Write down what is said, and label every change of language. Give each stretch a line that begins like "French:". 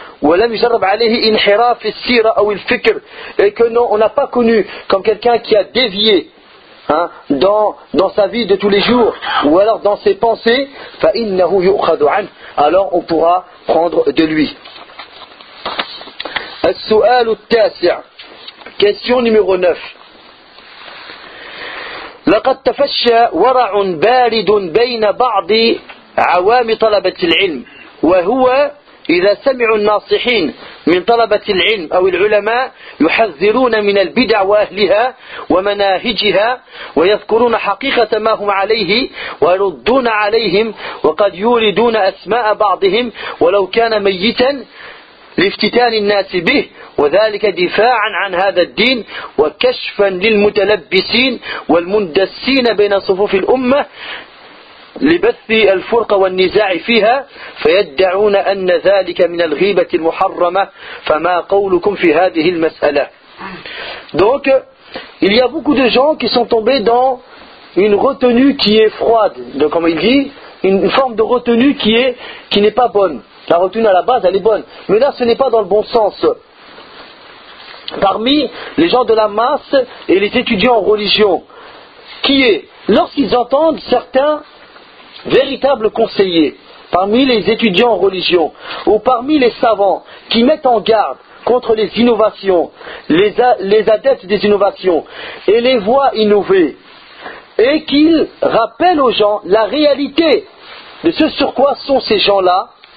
Arabic: ولم يجرب عليه انحراف السيرة أو الفكر
French: et que non, on n'a pas connu comme quelqu'un qui a dévié hein, dans sa vie de tous les jours ou alors dans ses pensées,
Arabic: فَإِنَّهُ يُؤْخَذُ عَنْهُ
French: alors on pourra prendre de lui.
Arabic: السؤال التاسع
French: question numéro 9
Arabic: لَقَدْ تَفَشَّى وَرَعٌ بَارِدٌ بَيْنَ بَعْضِ عَوَامِ طَلَبَةِ الْعِلْمِ وَهُوَ إِذَا سَمِعُوا النَّاصِحِينَ من طلبة العلم أو العلماء يحذرون من البدع وأهلها ومناهجها ويذكرون حقيقة ما هم عليه ويردون عليهم وقد يوردون أسماء بعضهم ولو كان ميتا لافتتان الناس به وذلك دفاعا عن هذا الدين وكشفا للمتلبسين والمندسين بين صفوف الأمة لبث الفرقة والنزاع فيها فيدعون أن ذلك من الغيبة المحرمة فما قولكم في هذه المسألة.
French: Donc il y a beaucoup de gens qui sont tombés dans une retenue qui est froide, donc comme il dit, une forme de retenue qui n'est pas bonne. La retenue à la base elle est bonne, mais là ce n'est pas dans le bon sens. Parmi les gens de la masse et les étudiants en religion, qui est lorsqu'ils entendent certains véritable conseiller parmi les étudiants en religion ou parmi les savants qui mettent en garde contre les innovations, les adeptes des innovations et les voient innover et qu'ils rappellent aux gens la réalité de ce sur quoi sont ces gens-là